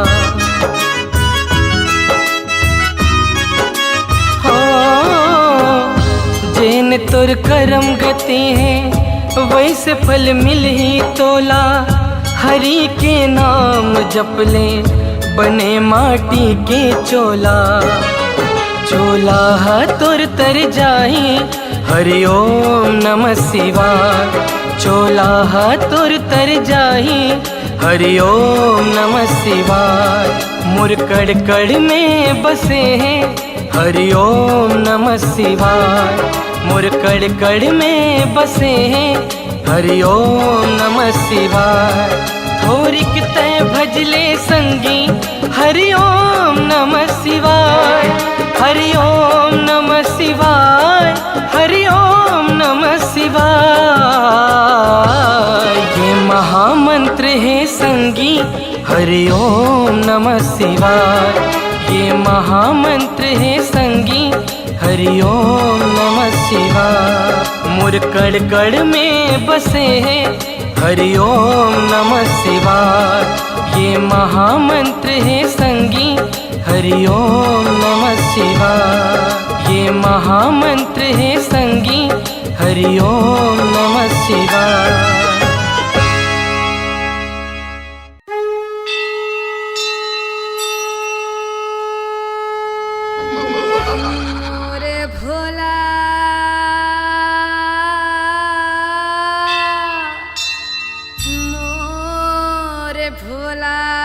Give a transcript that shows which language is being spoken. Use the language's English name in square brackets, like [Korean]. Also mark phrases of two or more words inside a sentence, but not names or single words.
[Chhattisgarhi] जेन तोर कर्म गति है वैसे फल मिल ही तोला। हरि के नाम जप ले बने माटी के चोला। चोला तोर तर जाही [Sanskrit] हरि ओम नमः शिवाय। [Chhattisgarhi] चोला तोर तर जाही [Sanskrit] हरि ओम नमः शिवाय। [Chhattisgarhi] मुरकड़ कड़ में बसे हैं [Sanskrit] हरि ओम नमः शिवाय। [Chhattisgarhi] मुरकड़ कड़ में बसे हैं [Sanskrit] हरि ओम नमः शिवाय। [Chhattisgarhi] थोरिक तय भजले संगी [Sanskrit] हरि ओम नमः शिवाय। हरि ओम नमः शिवाय। हरि ओम नमः शिवाय। [Chhattisgarhi] ये महामंत्र है संगी [Sanskrit] हरि ओम नमः शिवाय। [Chhattisgarhi] ये महामंत्र है संगी [Sanskrit] हरि ओम नमः शिवाय। [Chhattisgarhi] मुरकड़ कड़ में बसे हैं [Sanskrit] हरि ओम नमः शिवाय। [Chhattisgarhi] ये महामंत्र है संगी [Sanskrit] हरि ओम नमः शिवाय। [Chhattisgarhi] ये महामंत्र है संगी [Sanskrit] हरि ओम नमः शिवाय। [Chhattisgarhi] मोरे भोला मोरे भोला